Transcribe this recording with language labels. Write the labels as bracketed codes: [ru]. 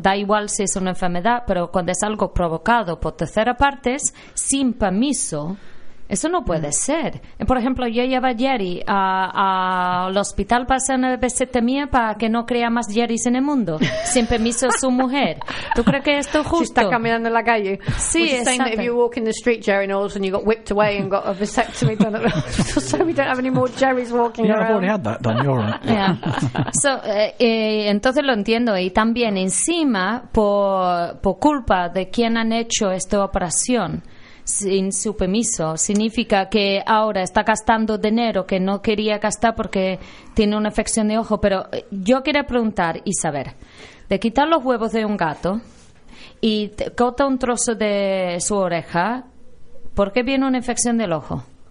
[es] Da igual si es una enfermedad, pero cuando es algo provocado por terceras partes, sin permiso, eso no puede ser. Por ejemplo, yo llevo a Jerry al hospital para hacer una vasectomía para que no crea más Jerrys en el mundo, sin permiso de su mujer. ¿Tú crees que esto es justo? Si está caminando en la calle. Sí, exacto. [en] Saying that if you walk in the street, Jerry, and all of a sudden you got whipped away and got a vasectomy done at the hospital, so we don't have any more Jerrys walking around. Yeah, I've already had that done, you're right. [es] Yeah. So, entonces lo entiendo. Y también, encima, por culpa de quien han hecho esta operación, sin su permiso, significa que ahora está gastando dinero que no quería gastar porque tiene una infección de ojo. Pero yo quería preguntar y saber, de quitar los huevos de un gato y corta un trozo de su oreja, ¿por qué viene una infección del ojo?